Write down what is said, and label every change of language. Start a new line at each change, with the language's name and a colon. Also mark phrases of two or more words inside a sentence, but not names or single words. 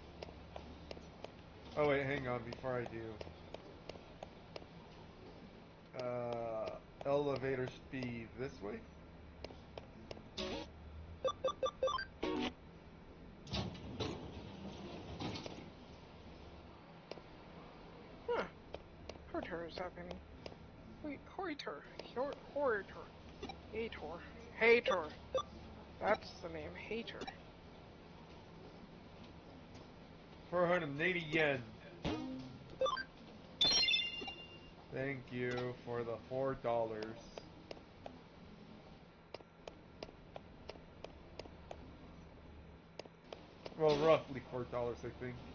English: Oh wait, hang on, before I do. Elevator speed this way? Huh. Hortor is happening. Wait, Hortor. Hortor. Hator. Hator. That's the name, Hator. 480 yen. Thank you for the $4. Well, roughly $4, I think.